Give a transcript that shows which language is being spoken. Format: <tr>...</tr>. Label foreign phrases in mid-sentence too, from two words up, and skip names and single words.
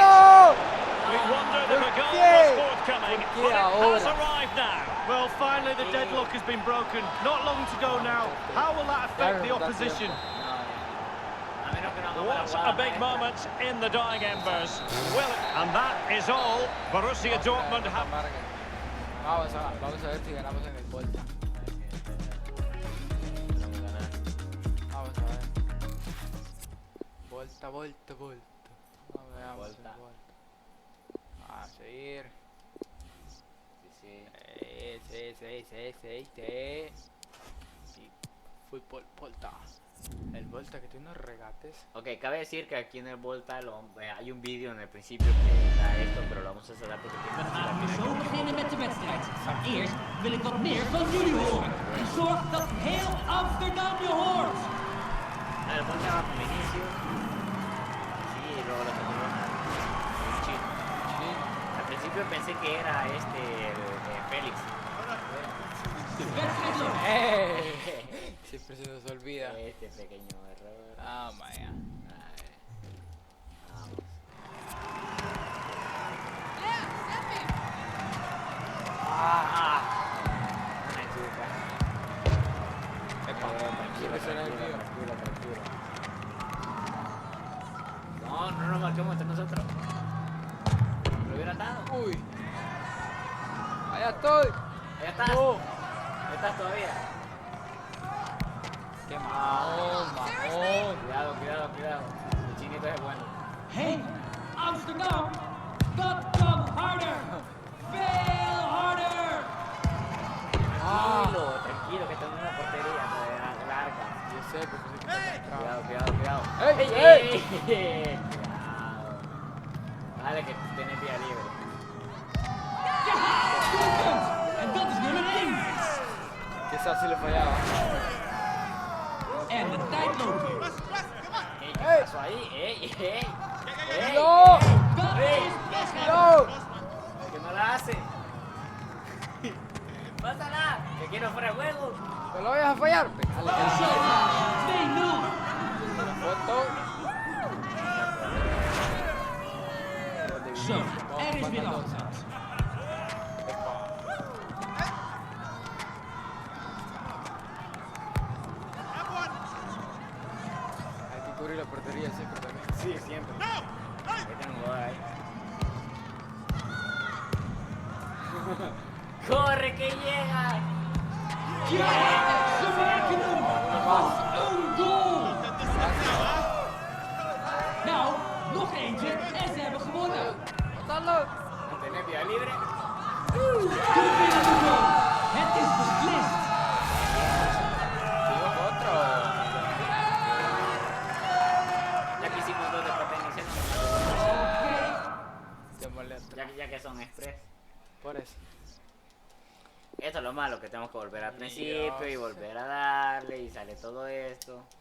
<en>We wondered if a goal was forthcoming, but it has arrived now. Well, finally the deadlock has been broken. Not long to go now. How will that affect the opposition? What a big moment in the dying embers. Well, and that is all. Borussia Dortmund have...</en> <es>Vamos a ver si ganamos en el Volta. Vamos a ver. Volta. Veamos el Volta. A seguir. Sí. Y fútbol Volta. El Volta que tiene unos regates. Ok, cabe decir que aquí en el Volta hay un vídeo en el principio que da esto, pero lo vamos a cerrar porque tiene</es> <nl>Zo beginnen met de wedstrijd. Eerst wil ik wat meer van jullie horen. En zorg dat heel Amsterdam je hoort.</nl> <es>El Volta va como inicio. Sí, y luego lo tenemos un chino. Al principio pensé que era Félix.</es> <nl>De wedstrijd loopt.</nl> <es>Siempre se nos olvida. Este pequeño error. Ah, vaya. Vamos. Una chupa. Tranquilo. No nos marquemos entre nosotros. Lo hubiera dado. Uy. Allá estoy. Ahí estás. No. Ahí estás todavía. Qué mamón. Cuidado. El chinito es bueno.</es> <nl>Hey, Amsterdam, dat kan harder. Veel harder.</nl> <es>Tranquilo, que está en una portería larga. Yo sé, porque se quita Cuidado. ¡Ey! Cuidado. Dale, que tienes vía libre.</es> <nl>En dat is nummer 1.</nl> <es>Quizás si le fallaba.</es> <nl>En de tijd loopt weer.</nl> <es>¿Qué pasó ahí? ¡No!</es> <nl>Dat is weggaan.</nl> <es>¡No! Que no la hace. Pásala, que quiero fuera de juego. ¿Te lo vayas a fallar? Pégale.</es> <nl>En zo, 2-0.</nl> <es>La foto.</es> <nl>Zo, is weer afgezet.</nl> <es>Hay que cubrir la portería siempre también. Sí, siempre. Ahí tengo ahí. ¡Corre que llega!</es> <nl>Ja, ze maken hem. Wat een goal! Nou, nog eentje en ze hebben gewonnen. Wat dan loopt?</nl> <es>Tenés vía libre.</es> <nl>De winnende goal. Het is beslist.</nl> <es>Otro. Ya que hicimos dos de potencia, Te molesta. ya que son express. Por eso. Esto es lo malo, que tenemos que volver al principio y volver a darle y sale todo esto.</es>